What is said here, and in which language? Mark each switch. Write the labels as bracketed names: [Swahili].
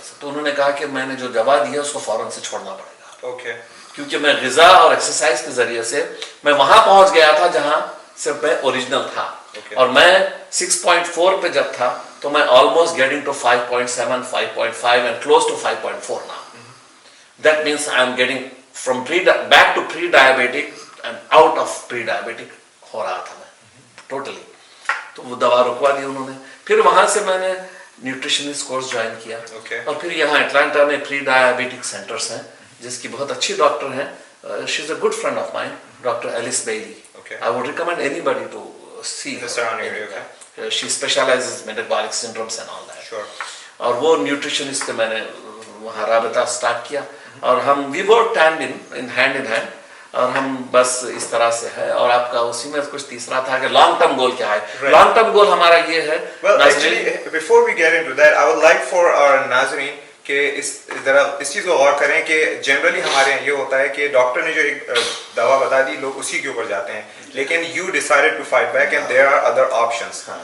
[Urdu] تو انہوں نے کہا کہ میں نے جو دوا دی ہے اس کو فوراً سے چھوڑنا پڑے گا, کیونکہ میں غذا اور ایکسرسائز کے ذریعے سے میں وہاں پہنچ گیا تھا جہاں صرف میں اوریجنل تھا. اور میں 6.4 پہ جب تھا تو میں [English] Almost getting to 5.7, 5.5 and close to 5.4 now. That means I am getting from back to pre-diabetic and out of pre-diabetic [Urdu] ہو رہا تھا میں ٹوٹلی. تو وہ دوا رکوا دی انہوں نے. پھر وہاں سے میں نے نیوٹریشنسٹ کورس جوائن کیا, اور پھر یہاں اٹلانٹا میں پری ڈائبٹک سینٹرس ہیں جس کی بہت اچھی ڈاکٹر ہیں. [English] She is a good friend of mine, doctor Alice Bailey. I would recommend anybody to see her. She specializes in metabolic syndromes and all that. [Urdu] اور وہ نیوٹریشنسٹ سے میں نے وہاں رابطہ اسٹارٹ کیا, اور ہم [English] we worked hand in hand, [Urdu] اور ہم بس اس طرح سے ہے. اور آپ کا اسی میں کچھ تیسرا تھا کہ لانگ ٹرم گول کیا ہے. لانگ ٹرم گول ہمارا یہ ہے. [English] Well, actually, before we get into that, I would like for our [Urdu] ناظرین کہ اس چیز کو غور کریں کہ جنرلی ہمارے یہاں یہ ہوتا ہے کہ ڈاکٹر نے جو ایک دوا بتا دی لوگ اسی کے اوپر جاتے ہیں, لیکن [English] you decided to fight back and there are other options.